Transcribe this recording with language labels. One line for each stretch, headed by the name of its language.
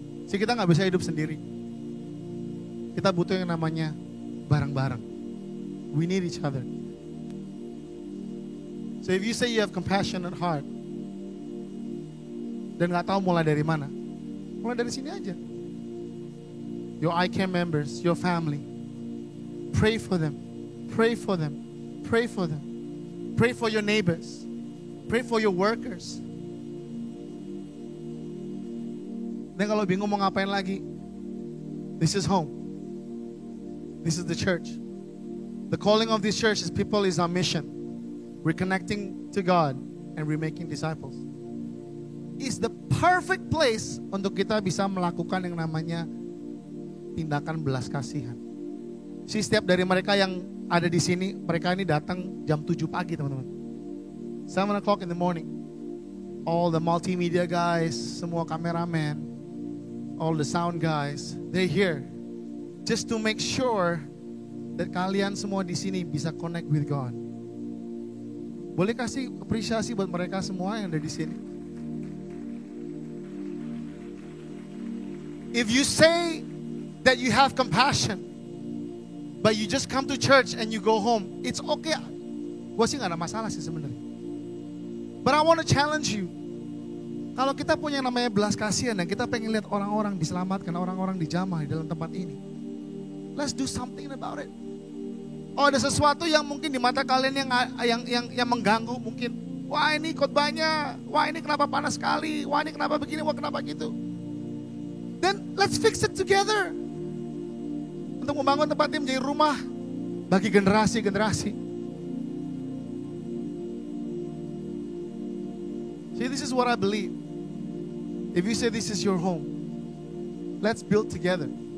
Indonesian: Jadi kita nggak bisa hidup sendiri. Kita butuh yang namanya bareng-bareng.
English: We need each other. So if you say you have compassionate heart
Indonesian: dan nggak tahu mulai dari mana, mulai dari sini aja.
English: Your ICAM members, your family, pray for them, pray for them, pray for them, pray for your neighbors, pray for your workers.
Indonesian: Dan kalau bingung mau ngapain lagi,
English: this is home. This is the church. The calling of this church is people is our mission. We're connecting to God and we're making disciples. It's the perfect place
Indonesian: untuk kita bisa melakukan yang namanya tindakan belas kasihan. Setiap dari mereka yang ada di sini, mereka ini datang jam 7 pagi teman-teman.
English: 7 o'clock in the morning. All the multimedia guys,
Indonesian: semua kameramen,
English: all the sound guys, they're here just to make sure that
Indonesian: kalian semua di sini bisa
English: connect with God.
Indonesian: Boleh kasih apresiasi buat mereka semua yang ada di sini.
English: If you say that you have compassion, but you just come to church and you go home, it's okay.
Indonesian: Gue sih gak ada masalah sih sebenarnya.
English: But I want to challenge you.
Indonesian: Kalau kita punya namanya belas kasihan dan kita pengen lihat orang-orang diselamatkan, orang-orang dijamah di dalam tempat ini,
English: let's do something about it.
Indonesian: Oh, ada sesuatu yang mungkin di mata kalian yang mengganggu mungkin. Wah ini khotbahnya, wah ini kenapa panas sekali, wah ini kenapa begini, wah kenapa gitu.
English: Then let's fix it together.
Indonesian: Untuk membangun tempat ini menjadi rumah bagi generasi-generasi.
English: See, this is what I believe. If you say this is your home, let's build together.